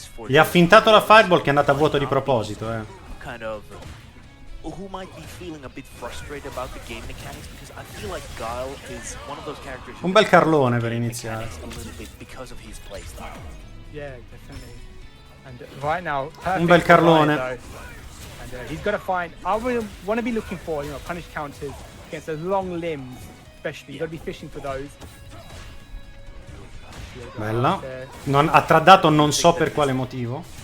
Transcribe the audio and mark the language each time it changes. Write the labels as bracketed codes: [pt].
[it] Gli ha fintato la fireball che è andata a vuoto di proposito, [en] Who might be feeling a bit frustrated about the game mechanics, because I feel like Guile is one of those characters. [it] Un bel carlone per iniziare. [en] A little bit because of his playstyle. Yeah, definitely. And right now, [it] un bel carlone. [en] And he's got to find. I want to be looking for, punish counters against those long limbs, especially. You got to be fishing for those. [it] Bella. Ha tradato non so per quale motivo.